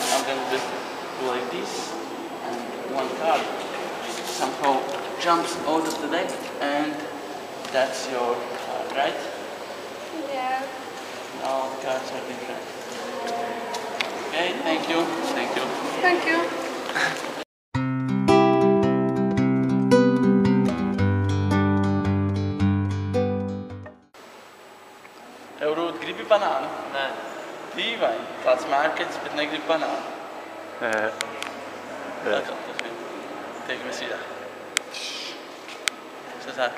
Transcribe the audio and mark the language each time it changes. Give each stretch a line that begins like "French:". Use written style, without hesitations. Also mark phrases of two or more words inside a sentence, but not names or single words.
English: I'm gonna just go like this, and one card somehow jumps out of the deck, and that's your card, right? Yeah. All the cards are different. Okay, thank you. Thank you. Thank you.
Latvian: Eurūt, gribi banānu? Nē. Dīvaini. Tāds mērķis, bet negribi banānu. Tiekamies rītā.